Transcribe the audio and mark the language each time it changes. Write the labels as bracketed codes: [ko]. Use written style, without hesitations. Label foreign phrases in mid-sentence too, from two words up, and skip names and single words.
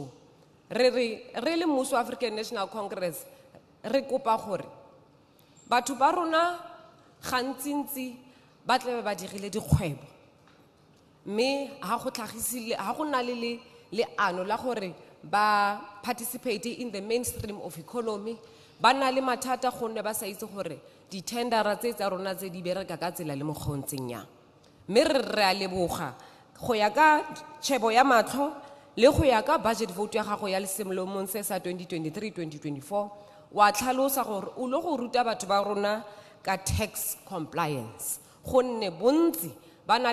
[tn] Re le mmuso wa African National Congress re kopa gore batho ba rona gantsintsi ba tle ba dirile dikgwebo mme ha go tlhagisile ha go na le ano la gore ba [en] participate in the mainstream of economy [tn] ba na le mathata gonne ba sa itse gore di tendera tse tsa rona tse di bereka ka tsela le moggontseng yang. mme re a leboga go ya ka tšhebo ya matlho le go ya ka [en] budget vote [tn] ya gago ya selemong se sa 2023-2024 wa tlhalosa gore o le go ruta batho ba rona ka [en] tax compliance [tn] gonne bontsi ba na